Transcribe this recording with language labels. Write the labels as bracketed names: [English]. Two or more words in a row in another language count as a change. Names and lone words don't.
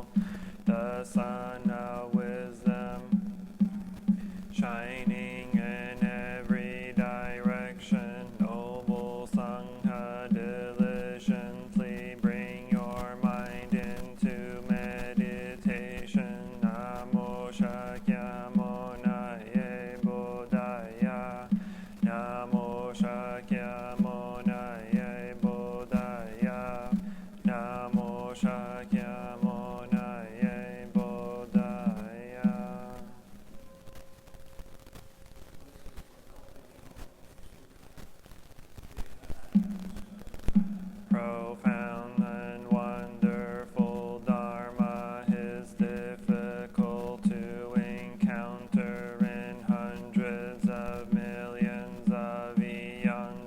[English] The sun of wisdom shining in every direction. Noble Sangha diligently bring your mind into meditation. [Sanskrit] Namo Shakyamunaye Buddhaya, Namo Shakyamunaye Buddhaya, Namo Shakyamunaye Buddhaya. [English] Profound and wonderful Dharma is difficult to encounter in hundreds of millions of eons.